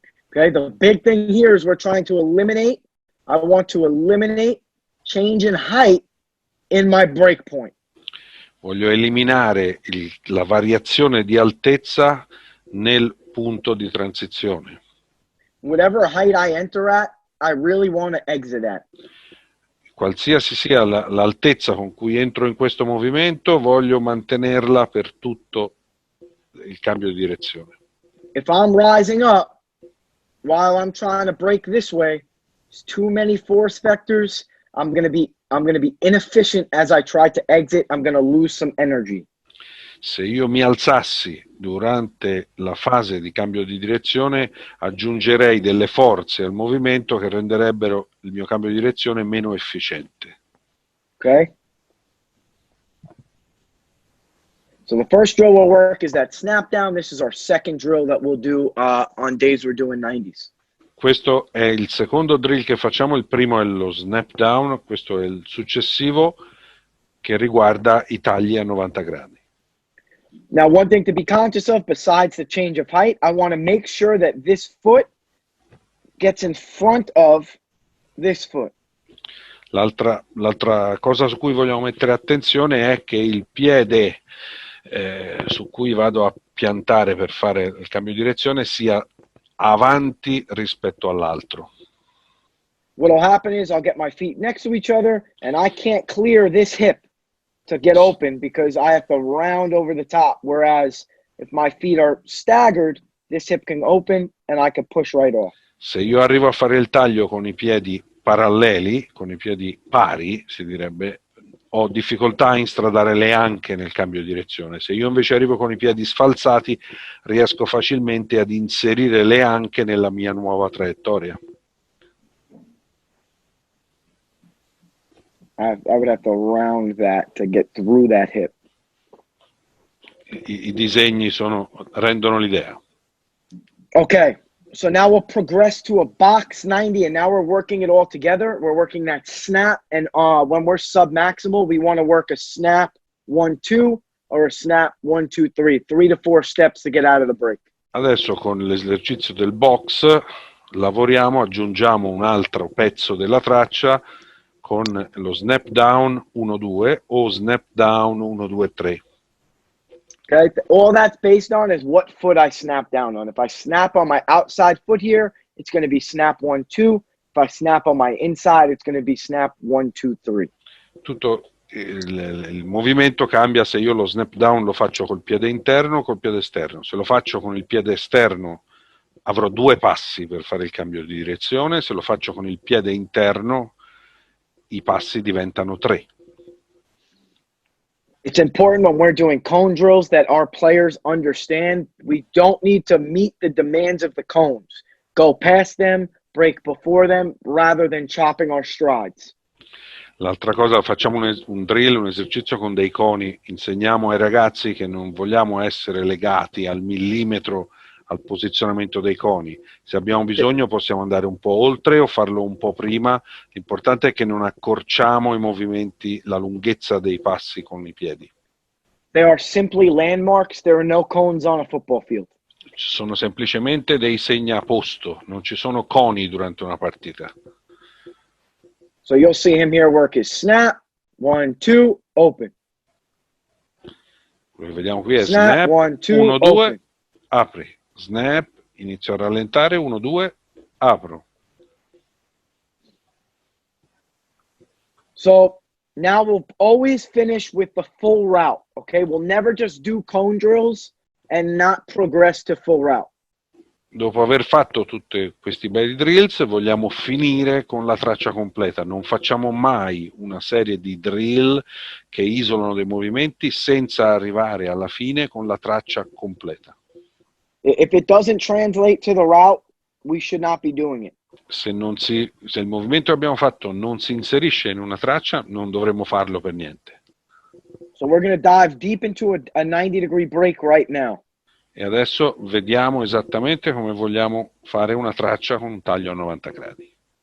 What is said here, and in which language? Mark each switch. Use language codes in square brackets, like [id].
[en] Okay, the big thing here is we're trying to eliminate. I want to eliminate change in height in my break point. [it] Voglio eliminare la variazione di altezza nel punto di transizione. [en] Whatever height I enter at, I really want to exit at. [it] Qualsiasi sia l'altezza con cui entro in questo movimento, voglio mantenerla per tutto il cambio di direzione. [en] If I'm rising up while I'm trying to break this way, it's too many force vectors. I'm going to be inefficient as I try to exit. I'm going to lose some energy. [it] Se io mi alzassi durante la fase di cambio di direzione, aggiungerei delle forze al movimento che renderebbero il mio cambio di direzione meno efficiente. [en] Okay? So the first drill we'll work is that snap down. This is our second drill that we'll do on days we're doing 90s. [it] Questo è il secondo drill che facciamo, il primo è lo snap down, questo è il successivo che riguarda i tagli a 90 gradi. [en] Now, one thing to be conscious of besides the change of height, I want to make sure that this foot gets in front of this foot. [it] L'altra cosa su cui vogliamo mettere attenzione è che il piede su cui vado a piantare per fare il cambio di direzione sia avanti rispetto all'altro. [en] What will happen is I'll get my feet next to each other and I can't clear this hip to get open because I have to round over the top. Whereas if my feet are staggered, this hip can open and I can push right off. [it] Se io arrivo a fare il taglio con i piedi paralleli, con i piedi pari, si direbbe, ho difficoltà a instradare le anche nel cambio di direzione. Se io invece arrivo con i piedi sfalsati, riesco facilmente ad inserire le anche nella mia nuova traiettoria. [en] I would have to round that to get through that hip. [it] I disegni rendono l'idea. [en] Okay, so now we'll progress to a box 90, and now we're working it all together. We're working that snap, and when we're sub-maximal, we want to work a snap 1-2 or a snap 1-2-3, 3 to 4 steps to get out of the break. [it] Adesso con l'esercizio del box lavoriamo, aggiungiamo un altro pezzo della traccia con lo snap down 1-2 o snap down 1-2-3. [en] Okay, all that's based on is what foot I snap down on. If I snap on my outside foot here, it's going to be snap 1-2. If I snap on my inside, it's going to be snap 1-2-3. [it] Tutto il movimento cambia se io lo snap down lo faccio col piede interno o col piede esterno. Se lo faccio con il piede esterno avrò 2 passi per fare il cambio di direzione, se lo faccio con il piede interno i passi diventano 3. [en] It's important when we're doing cone drills that our players understand we don't need to meet the demands of the cones. Go past them, break before them, rather than chopping our strides. [it] L'altra cosa, facciamo un drill, un esercizio con dei coni, insegniamo ai ragazzi che non vogliamo essere legati al millimetro al posizionamento dei coni. Se abbiamo bisogno possiamo andare un po' oltre o farlo un po' prima, l'importante è che non accorciamo i movimenti, la lunghezza dei passi con i piedi. [en] They are simply landmarks, there are no cones on a football field. [it] Ci sono semplicemente dei segnaposto, non ci sono coni durante una partita. [en] So you'll see him here work his snap, 1, 2, open. [it] Quello che vediamo qui è [en] Snap, snap, 1, 2, 1, 2, open. [it] apri. Snap, inizio a rallentare, 1, 2, apro. [en] So now we'll always finish with the full route, okay? We'll never just do cone drills and not progress to full route. [it] Dopo aver fatto tutti questi bei drills, vogliamo finire con la traccia completa. Non facciamo mai una serie di drill che isolano dei movimenti senza arrivare alla fine con la traccia completa. [en] If it doesn't translate to the route, we should not be doing it. [it] Se il movimento che abbiamo fatto non si inserisce in una traccia, non dovremmo farlo per niente. [en] So we're going to dive deep into a 90-degree break right now. [it] E adesso vediamo esattamente come vogliamo fare una traccia con un taglio a 90 gradi.